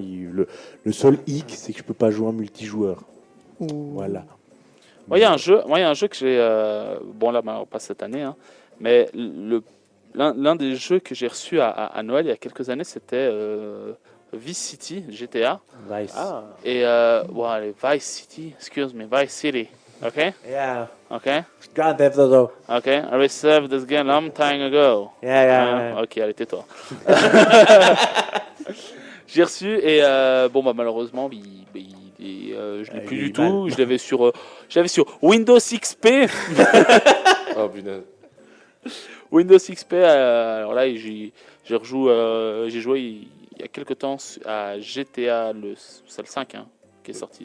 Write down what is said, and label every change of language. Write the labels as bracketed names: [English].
[French] Le seul hic, c'est que je peux pas jouer en multijoueur. Voilà. Moi, il y a un jeu que j'ai. Bon, là, pas cette année, hein, mais l'un des jeux que j'ai reçu à Noël il y a quelques années, c'était Vice City, GTA. [English] Nice. [French] Et allez, Vice City, [English] excuse me, [French] Vice City. [English] OK? Yeah. OK? Grand Theft Auto. OK? I received this game long time ago. Yeah. [French] Ok, allez, tais-toi. J'ai reçu et malheureusement, je l'ai plus il est du tout. mal. Je l'avais sur Windows XP. Oh, punaise. Windows XP. Alors là, j'ai joué il y a quelques temps à GTA, c'est le 5 hein, qui est sorti.